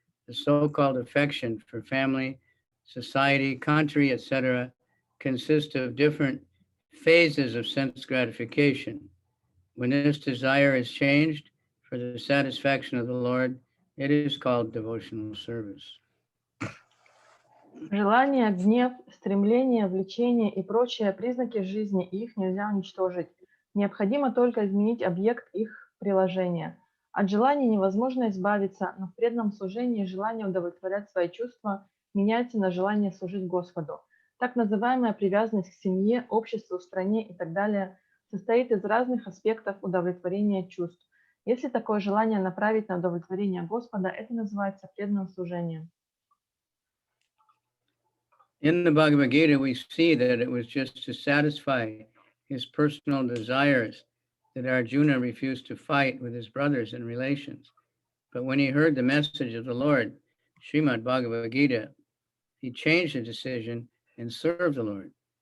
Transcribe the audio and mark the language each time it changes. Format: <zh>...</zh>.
<en>The so-called affection for family, society, country, etc., consists of different phases of sense gratification. When this desire is changed for the satisfaction of the Lord, it is called devotional service.</en> <ru>Желание, гнев, стремление, влечение и прочие признаки жизни, и их нельзя уничтожить. Необходимо только изменить объект их приложения. От желаний невозможно избавиться, но в преданном служении желание удовлетворять свои чувства меняется на желание служить Господу. Так называемая привязанность к семье, обществу, стране и так далее состоит из разных аспектов удовлетворения чувств. Если такое желание направить на удовлетворение Господа, это называется преданным служением.</ru> <en>In the Bhagavad Gita, we see that it was just to satisfy his personal desires that Arjuna refused to fight with his brothers and relations. But when he heard the message of the Lord, Srimad Bhagavatam, he changed the decision and served the Lord.</en>